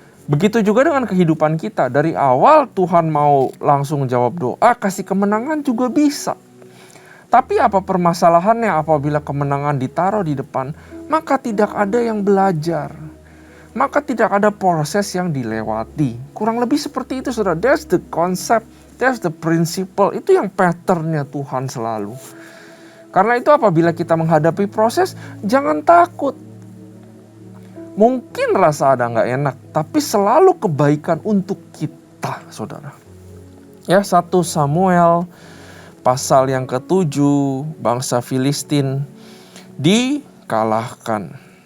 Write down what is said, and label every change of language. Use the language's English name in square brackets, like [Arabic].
[Indonesian] Begitu juga dengan kehidupan kita. Dari awal Tuhan mau langsung jawab doa, kasih kemenangan juga bisa. Tapi apa permasalahannya apabila kemenangan ditaruh di depan, maka tidak ada yang belajar. Maka tidak ada proses yang dilewati. Kurang lebih seperti itu saudara. [English] That's the concept, that's the principle. [Indonesian] Itu yang patternnya Tuhan selalu. Karena itu apabila kita menghadapi proses, jangan takut. Mungkin rasa ada nggak enak, tapi selalu kebaikan untuk kita, saudara. Ya, 1 Samuel pasal yang ke-7, bangsa Filistin dikalahkan.